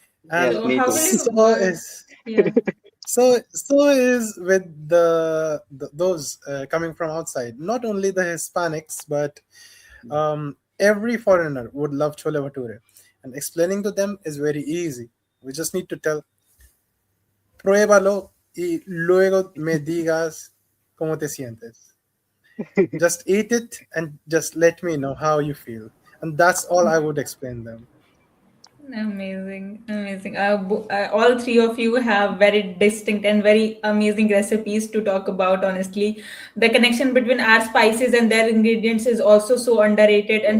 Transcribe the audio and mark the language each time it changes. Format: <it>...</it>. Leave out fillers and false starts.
<en>And Yes, So me how too. will you? so is Yeah. so is with those coming from outside. Not only the Hispanics, but every foreigner would love chole bhature, and explaining to them is very easy. We just need to tell,</en> <es>pruébalo y luego me digas cómo te sientes.</es> <en>Just eat it and just let me know how you feel, and that's all I would explain them. Amazing, amazing. All three of you have very distinct and very amazing recipes to talk about. Honestly, the connection between our spices and their ingredients is also so underrated and</en>